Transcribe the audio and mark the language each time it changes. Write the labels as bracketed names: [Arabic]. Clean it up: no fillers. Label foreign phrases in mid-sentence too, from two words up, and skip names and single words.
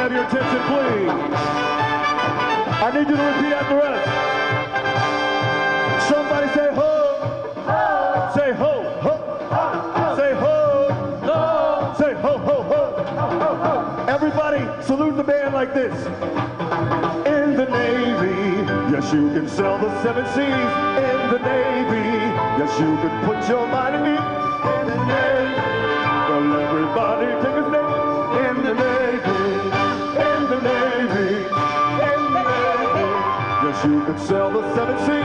[English] attention, please. I need you to repeat after us. Somebody say ho. Ho. Say ho, ho. Ho. Say ho. Ho. Say ho, ho, ho. Ho, ho, ho. Everybody, salute the band like this. In the Navy, yes, you can sail the 7 seas. In the Navy, yes, you can put your mind at ease. In the Navy, well, everybody take a name. In the Navy, in the Navy, in the Navy, yes, you can sail the 7 seas.